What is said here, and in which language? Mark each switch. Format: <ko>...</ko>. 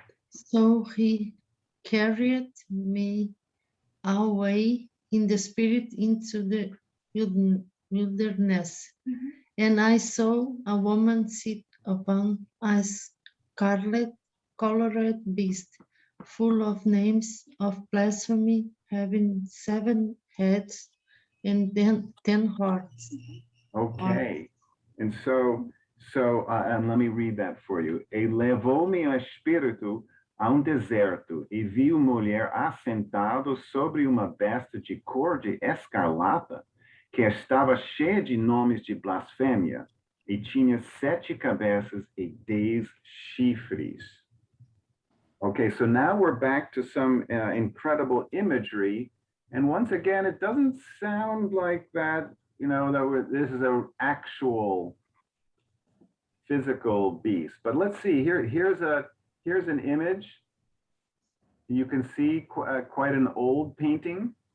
<en>So he carried me away in the spirit into the wilderness, and I saw a woman sit upon a scarlet-colored beast, full of names of blasphemy, having 7 heads and then 10 hearts. Okay. And and let me read that for you.</en> <pt>Elevou-me o espírito a deserto e vi uma mulher assentado sobre uma besta de cor de escarlata, que estava cheia de nomes de blasfêmia, e tinha 7 cabeças e 10 chifres.</pt> <en>Okay, so now we're back to some incredible imagery. And once again, it doesn't sound like that, this is an actual physical beast. But let's see, here's an image. You can see quite an old painting.</en>